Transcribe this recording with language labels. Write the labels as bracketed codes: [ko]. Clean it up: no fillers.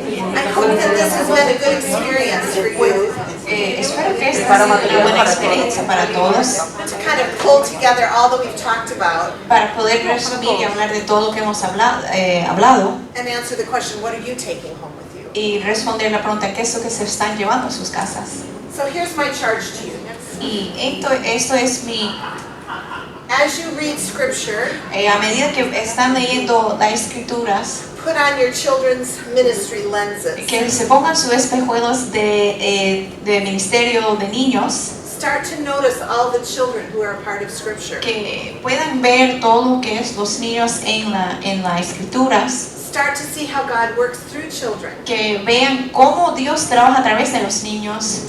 [en] I hope that this has been a good experience for you. [es] Espero que esta sea una buena experiencia para todos, [en] To kind of pull together all that we've talked about [es] para poder resumir y hablar de todo lo que hemos hablado [en] and answer the question, what are you taking home with you? [es] y responder la pregunta, ¿qué es lo que se están llevando a sus casas? [en] So here's my charge to you. [es] Y esto es mi, [en] As you read scripture, [es] a medida que están leyendo las escrituras, [en] put on your children's ministry lenses. [es] que se pongan sus espejuelos de ministerio de niños, [en] Start to notice all the children who are a part of scripture. [es] que puedan ver todo lo que es los niños en las escrituras. [en] Start to see how God works through children [es] que vean cómo Dios trabaja a través de los niños